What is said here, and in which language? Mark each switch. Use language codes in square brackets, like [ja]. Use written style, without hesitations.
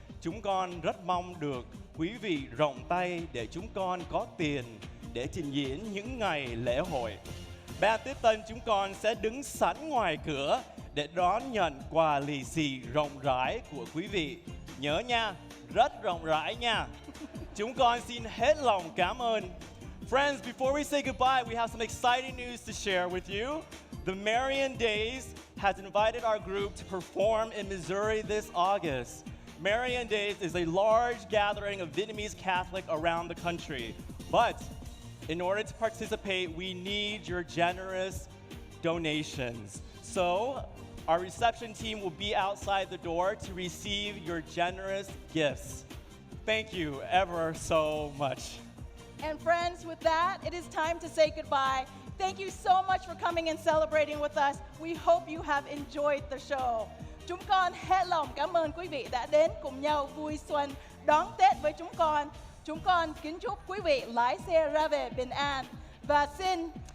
[vi] Chúng con rất mong được quý vị rộng tay để chúng con có tiền để trình diễn những ngày lễ hội. Ban tiếp tân chúng con sẽ đứng sẵn ngoài cửa để đón nhận quà lì xì rộng rãi của quý vị. Nhớ nha, rất rộng rãi nha. Chúng con xin hết lòng cảm ơn. [en] Friends, before we say goodbye, we have some exciting news to share with you. The Marian Days has invited our group to perform in Missouri this August. Marian Days is a large gathering of Vietnamese Catholic around the country. But in order to participate, we need your generous donations. So our reception team will be outside the door to receive your generous gifts. Thank you ever so much. And friends, with that, it is time to say goodbye. Thank you so much for coming and celebrating with us. We hope you have enjoyed the show. [vi] Chúng con hết lòng cảm ơn quý vị đã đến cùng nhau vui xuân đón Tết với chúng con. Chúng con kính chúc quý vị lái xe ra về bình an và xin